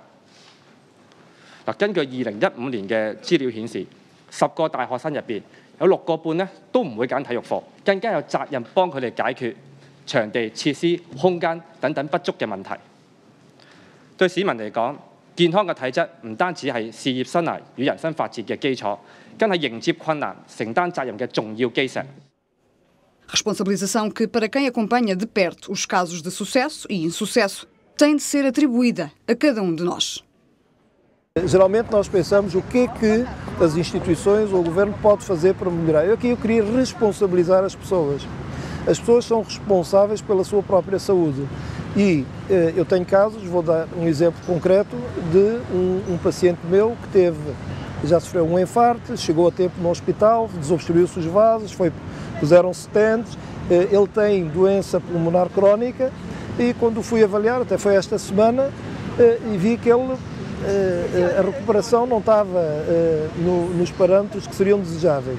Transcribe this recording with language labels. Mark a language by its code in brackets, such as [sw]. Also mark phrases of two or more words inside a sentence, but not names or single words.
[yue] 嗱，根據2015年嘅資料顯示，10個大學生入邊有6個半呢都唔會揀體育課，更加有責任幫佢哋解決場地、設施、空間等等不足嘅問題。對市民嚟講，健康嘅體質唔單止係事業生涯與人生發展嘅基礎，更係迎接困難、承擔責任嘅重要基石。 [pt] Responsabilização que, para quem acompanha de perto os casos de sucesso e insucesso, tem de ser atribuída a cada um de nós. Geralmente nós pensamos o que é que as instituições ou o governo pode fazer para melhorar. Eu queria responsabilizar as pessoas. As pessoas são responsáveis pela sua própria saúde E eu tenho casos, vou dar um exemplo concreto de um paciente meu que já sofreu um infarto, chegou a tempo no hospital, desobstruiu-se os vasos, puseram-se stents, ele tem doença pulmonar crónica e quando o fui avaliar, até foi esta semana, e vi que a recuperação não estava nos parâmetros que seriam desejáveis.